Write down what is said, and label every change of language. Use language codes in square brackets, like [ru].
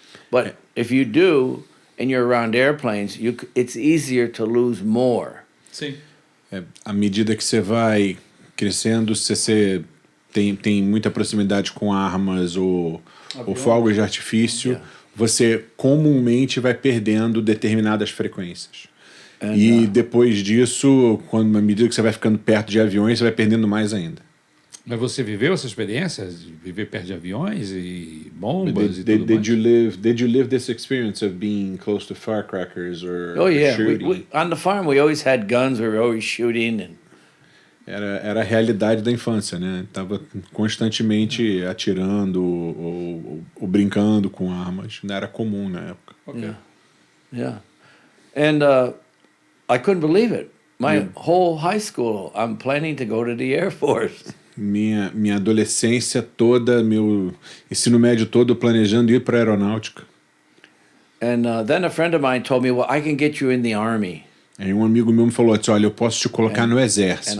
[en] But if you do and you're around airplanes, it's easier to lose more. [pt] Sim. À medida que você vai crescendo, se você tem muita proximidade com armas ou fogos de artifício, você comumente vai perdendo determinadas frequências. E depois disso, à medida que você vai ficando perto de aviões, você vai perdendo mais ainda. Mas você viveu essa experiência de viver perto de aviões e bombas e tudo mais? [en] Did you live this experience of being close to firecrackers or Oh, yeah. shooting? On the farm, we always had guns. We were always shooting. And [pt] Era a realidade da infância, né? Tava constantemente atirando ou brincando com armas. Não era comum na época. Ok. [en] Yeah. And I couldn't believe it. My whole high school, I'm planning to go to the Air Force. [pt] minha adolescência toda, meu ensino médio todo planejando ir para a aeronáutica. [en] And then a friend of mine told me, well, I can get you in the army. [pt] Aí um amigo meu me falou assim, olha, eu posso te colocar no exército.